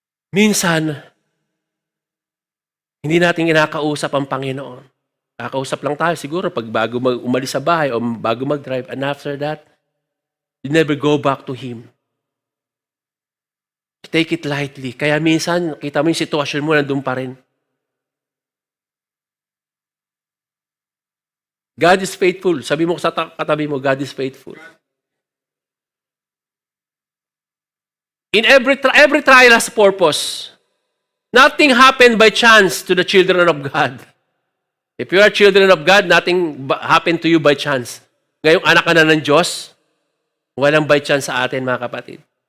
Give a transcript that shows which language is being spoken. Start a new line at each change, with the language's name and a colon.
Filipino: Minsan, hindi natin kinakausap ang Panginoon. Kakausap lang tayo siguro pag bago umalis sa bahay o bago mag-drive.
English: And after that, you never go back to Him. Take it lightly.
Filipino: Kaya minsan, kita mo yung sitwasyon mo, nandun pa rin.
English: God is faithful.
Filipino: Sabi mo sa katabi mo,
English: God is faithful. In every trial has purpose. Nothing happened by chance to the children of God. If you are children of God, nothing happened to you by chance.
Filipino: Ngayong anak ka na ng Diyos, walang
English: by chance
Filipino: sa atin, mga kapatid.